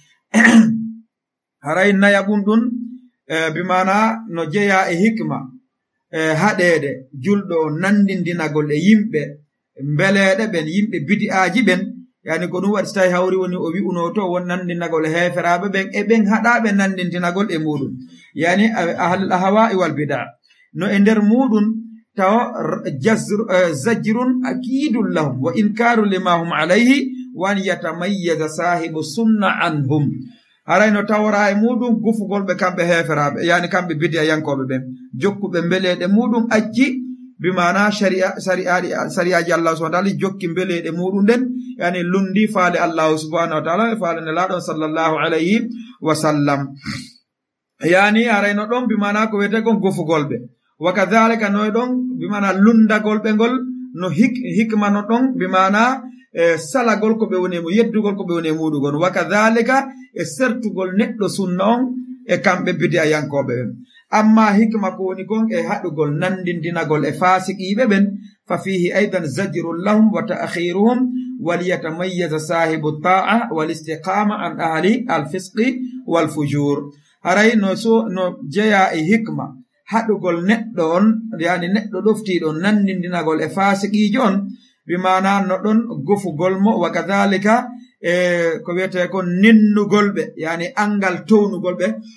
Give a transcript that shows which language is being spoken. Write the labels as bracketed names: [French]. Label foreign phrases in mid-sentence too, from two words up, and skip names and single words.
[Fula] haray naya ɓum ɗum bimana no jeeya e hikma haɗede julɗo nandindinagol e yimɓe mbeleɗe ɓen yimɓe bidi'aji ɓen yani ko ɗum waɗi so tawi hawri woni o wi'uno to won nandinagol e heeferaɓe ɓen e ɓen haɗaɓe nandintinagol e muɗum yani [Arabic] أهل الأهواء والبدع' [Fula] no e nder muɗum taw [Arabic] زجر أكيد لهم وإنكار لما هم عليه وأن يتميز صاحب السنة عنهم [Fula] haray no tawra e muɗum gufugol ɓe kamɓe heeferaɓe yani kamɓe bidi'a yankoɓe ɓen jokkuɓe mbeleɗe muɗum acci bimana sariyaji [Arabic] الله سبحانه وتعالى [Fula] jokki mbeleɗe muɗum ɗen yani lundi faale [Arabic] الله سبحانه وتعالى [Fula] e faale nelaɗon [Arabic] صلى الله عليه وسلم [Fula] yani haray no ɗon bimana ko wiyete kon gufugol ɓe [Arabic] وكذلك [Fula] no ɗon bimana lundagol ɓe ngol no hikma no ɗon bimana salagol ko ɓe woni mo yeddugol ko ɓe woni muɗugon [Arabic] وكذلك [Fula] e sertugol neɗɗo sunna on e kamɓe bidi'a yankoɓe ɓen amma hikma ko woni kon e haɗugol nandindinagol e fasiqiɓe ɓen [Arabic] ففيه أيضا زجر لهم وتأخيرهم وليتميز صاحب الطاعة والاستقامة عن أهل الفسق والفجور [Fula] haray no jeeya e hikma haɗugol neɗɗo on yani neɗɗo ɗoftiɗo nandindinagol e fasiqijo on bimana no ɗon gofugol mo [Arabic] وكذلك [Fula] ko wiyete ko nennugol ɓe yani angal townugol ɓe